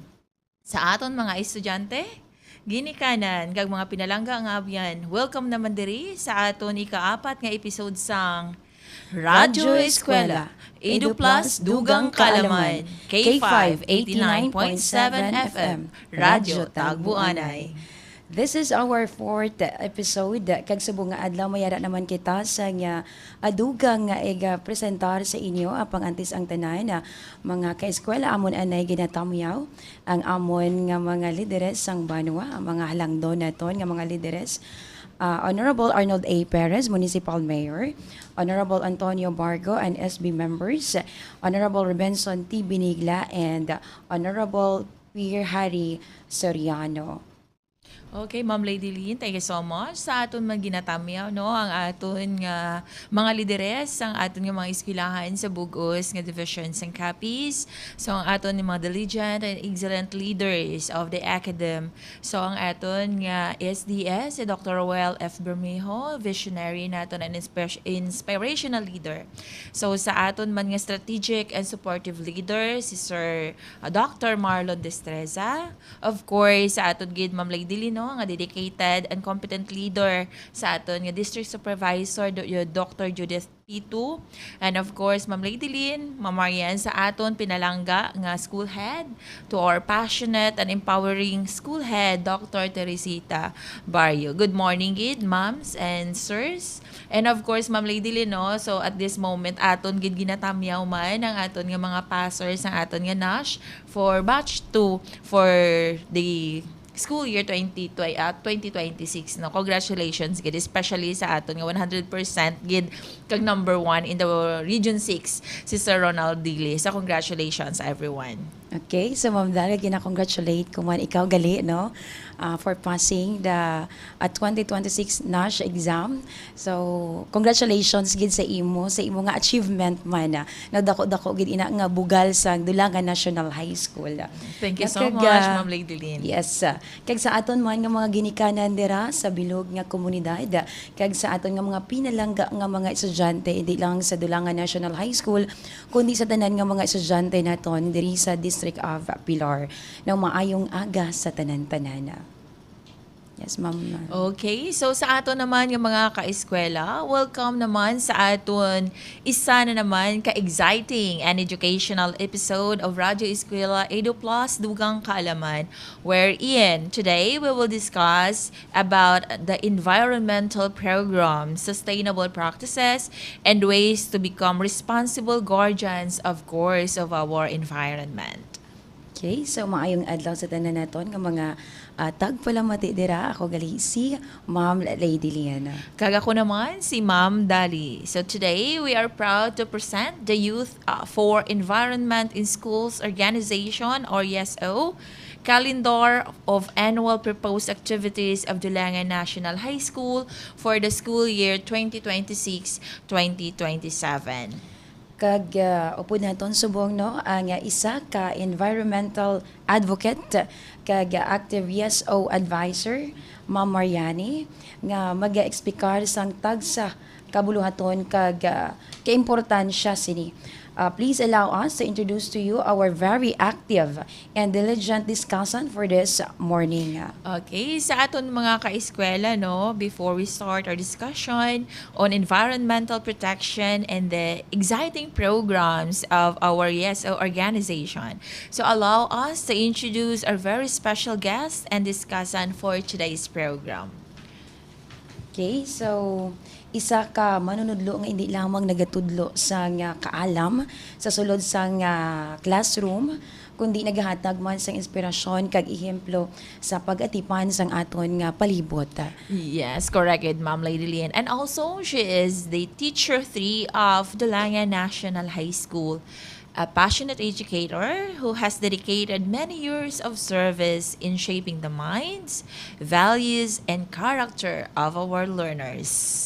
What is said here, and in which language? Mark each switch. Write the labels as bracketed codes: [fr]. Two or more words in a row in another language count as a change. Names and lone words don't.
[hil] Sa aton mga estudyante, ginikanan kag mga pinalangga nga abyan, welcome naman diri sa aton ika-4 nga episode sang Radyo Eskwela, Edu Plus Dugang Kalaman, K5 89.7 FM Radyo Tagbu-anay. [en] This is our 4th episode. [hil] Kag subong nga adlaw mayara naman kita sa nga adugang nga presentar sa inyo apang antis ang tanan na mga kaeskwela amon anay ginatamyaw ang amon nga mga lideres sang BANWA, ang mga halangdon naton nga mga lideres. [en] Honorable Arnold A. Perez, Municipal Mayor, Honorable Antonio Bargo and SB members, Honorable Rubenson T. Binigla, and Honorable Pierre Harry Soriano. Okay, Ma'am Lady Lynn, thank you so much. [hil] Sa aton man ginatamyaw, no, ang aton nga mga lideres, ang aton nga mga eskwelahan sa bugos nga division sang Capiz. [en] So, [hil] ang aton nga mga [en] diligent and excellent leaders of the academ. [hil] So, ang aton nga SDS, si Dr. Roel F. [en] Bermejo, visionary naton and inspirational leader. [hil] So, sa aton man nga [en] strategic and supportive leader, [hil] si Sir Dr. Marlon Destreza. [en] Of course, [hil] sa aton gid Ma'am Lady Lynn, no, nga [en] dedicated and competent leader [hil] sa aton nga [en] District Supervisor [hil] Dr. [en] Judith P2. And of course, Ma'am Lady Lynn, Ma'am Marian [hil] sa aton pinalangga nga [en] school head, to our passionate and empowering school head, Dr. Teresita Barrio. Good morning, gid, ma'ams and sirs. And of course, Ma'am Lady Lynn, no, so at this moment, [hil] aton gid ginatamyaw man ang aton nga mga passers, ang aton nga NASH [en] for batch 2 for the school year 2026, [hil] no. Congratulations gid, especially sa aton nga 100% gid kag [en] number 1 in the region 6 [hil] si Sir Ronald Dili. [en] So congratulations everyone. [hil] Okay, so Ma'am Dalia, gina-congratulate ko man ikaw gali, no, [en] for passing the 2026 NASH exam. [hil] So, congratulations gid sa imo nga achievement man. Nagdako-dako gid ina nga bugal sa Dulangan National High School. [en] Thank you so much, Ma'am Lady Lynn. Yes. [hil] Kag sa aton man nga mga ginikanan dira sa bilog nga komunidad, kag sa aton nga mga pinalangga nga mga estudyante, hindi lang sa Dulangan National High School, kundi sa tanan nga mga estudyante naton diri sa District of Pilar, nang maayong aga sa tanan-tanan. [en] Yes, ma'am. [hil] Okay, so sa aton naman yung mga ka-eskwela, welcome naman sa aton isa na naman [en] ka-exciting and educational episode of [hil] Radyo Eskwela Edu Plus Dugang Kaalaman, [en] wherein today we will discuss about the environmental program, sustainable practices, and ways to become responsible guardians, of course, of our environment. [hil] Okay, so maayong adlaw sa tanan naton nga mga tagpalamati dira. Ako gali si Ma'am Lady Liana. Kaga ko naman si Ma'am Dali. [en] So today we are proud to present the Youth for Environment in Schools Organization, or YESO, calendar of annual proposed activities of Dulangan National High School for the school year 2026-2027. [hil] Kag upo naton subong, no, ang isa ka [en] environmental advocate [hil] kag [en] active YESO advisor, [hil] Ma'am Mariani, nga mag-explikar sang tagsa kabuluhaton kag kaimportansya sini. [en] Please allow us to introduce to you our very active and diligent discussant for this morning. [hil] Okay, sa aton mga ka-eskwela, no, [en] before we start our discussion on environmental protection and the exciting programs of our YESO organization, so allow us to introduce our very special guest and discussant for today's program. [hil] Okay, so isa ka manunudlo nga hindi lamang nagatudlo sa nga kaalam sa sulod sa nga classroom, kundi naghatag man sang inspirasyon kag ehemplo sa pag-atipan sang aton nga palibot. [en] Yes, correct, Ma'am Lady Lynn. And also, she is the Teacher 3 of Dulangan National High School, a passionate educator who has dedicated many years of service in shaping the minds, values, and character of our learners.